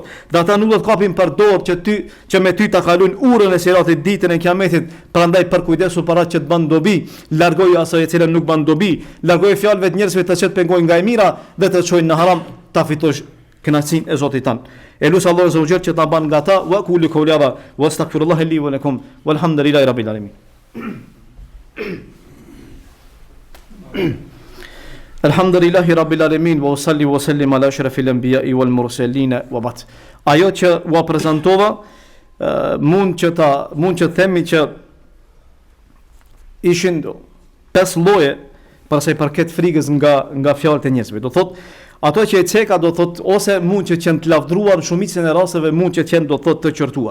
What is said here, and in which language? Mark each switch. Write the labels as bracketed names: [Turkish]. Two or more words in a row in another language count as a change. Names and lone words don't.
[Albanian] Dhe ata nuk do të kapin për dorë që me ty ta kalojnë urën e siratit ditën e kiametit. Prandaj për kujdesu para që të bën dobi, largoju asaj e cila nuk bën dobi, largoju fjalëve të njerëzve të që të pengojnë nga e mira dhe të çojnë në haram, ta fitosh kënaqësinë e Zotit tan. Elus Allahu [Arabic] عز وجل [Albanian] që ta ban nga ta, [Arabic] وقولوا قولي هذا واستغفر الله لي ولكم والحمد لله رب العالمين. الحمد لله رب العالمين وصل وسلم على أشرف الأنبياء والمرسلين وبعد. [Albanian] Ajo që u prezantova mund që themi që ishin 5 lloje për sa i përket frikës nga fjalët e njerëzve. Do thot ato që e ceka do thot ose mund që qenë të lavdruar, shumicën e rasteve mund që qenë do thot të qortuar.